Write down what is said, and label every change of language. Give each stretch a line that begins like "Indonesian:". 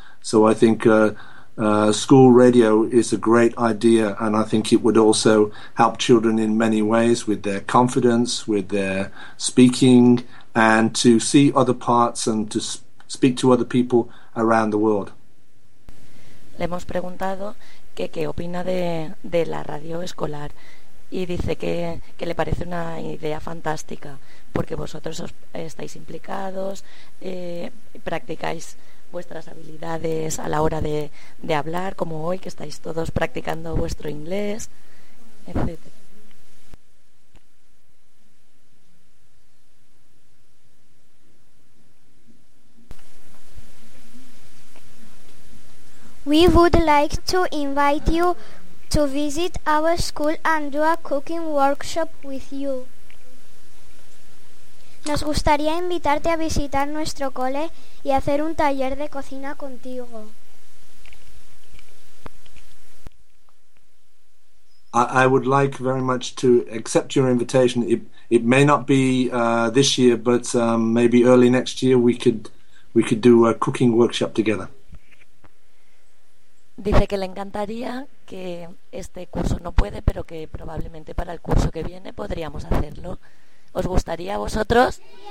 English: So I think school radio is a great idea, and I think it would also help children in many ways with their confidence, with their speaking, and to see other parts and to speak to other people around the world.
Spanish: Le hemos preguntado qué opina de la radio escolar, y dice que le parece una idea fantástica, porque vosotros estáis implicados, practicáis vuestras habilidades a la hora de hablar, como hoy que estáis todos practicando vuestro inglés, etc.
English: We would like to invite you to visit our school and do a cooking workshop with you.
Spanish: Nos gustaría invitarte a visitar nuestro cole y hacer un taller de cocina contigo.
English: I would like very much to accept your invitation. It may not be this year, but maybe early next year we could do a cooking workshop together.
Spanish: Dice que le encantaría, que este curso no puede, pero que probablemente para el curso que viene podríamos hacerlo. ¿Os gustaría a vosotros? ¡Sí!